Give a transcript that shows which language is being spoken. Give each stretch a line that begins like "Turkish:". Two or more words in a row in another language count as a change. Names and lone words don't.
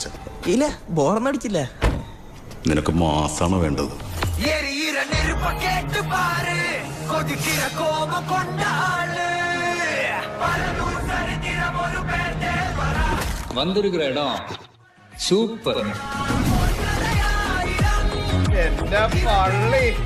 Malayalam: ഇല്ല, ബോറൊന്നും അടിച്ചില്ല. നിനക്ക് മാസാണ് വേണ്ടത്.
Tamil: வந்திருக்கிற இடம் சூப்பர்.
Malayalam: എന്റെ പള്ളി.